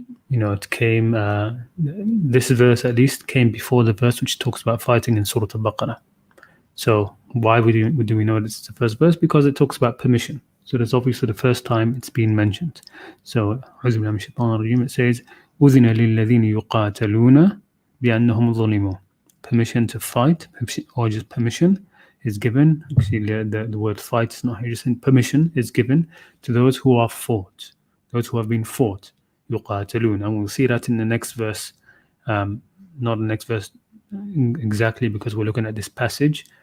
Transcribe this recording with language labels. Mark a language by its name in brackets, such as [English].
[English] It came. This verse, at least, came before the verse which talks about fighting in Surah Al-Baqarah. So why do we know this is the first verse? Because it talks about permission. So that's obviously the first time it's been mentioned. So it says, [Arabic] أُذِنَ لِلَّذِينَ يُقَاتَلُونَ بِأَنَّهُمْ ظُلِمُوا. [English] Permission to fight, or just permission, is given. Actually, the word fight is not here. Just saying permission is given to those who are fought, those who have been fought. [Arabic] يُقَاتَلُونَ. [English] And we'll see that in the next verse. Not the next verse exactly, because we're looking at this passage.